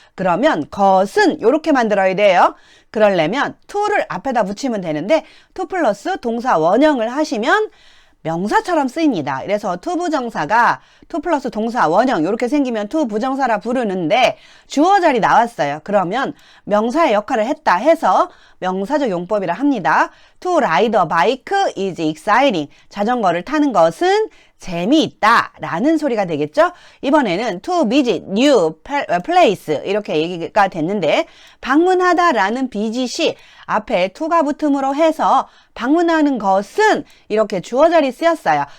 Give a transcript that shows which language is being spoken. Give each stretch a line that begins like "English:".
Korean: 그러면 것은 이렇게 만들어야 돼요. 그러려면 to를 앞에다 붙이면 되는데 to 플러스 동사 원형을 하시면 명사처럼 쓰입니다. 그래서 투부정사가 투 플러스 동사 원형 이렇게 생기면 투부정사라 부르는데 주어 자리 나왔어요. 그러면 명사의 역할을 했다 해서 명사적 용법이라 합니다.
English: To ride a bike is exciting.
Korean: 자전거를 타는 것은 재미있다 라는 소리가 되겠죠. 이번에는
English: to visit new place
Korean: 이렇게 얘기가 됐는데 방문하다 라는 visit이 앞에 to가 붙음으로 해서 방문하는 것은 이렇게 주어 자리 쓰였어요.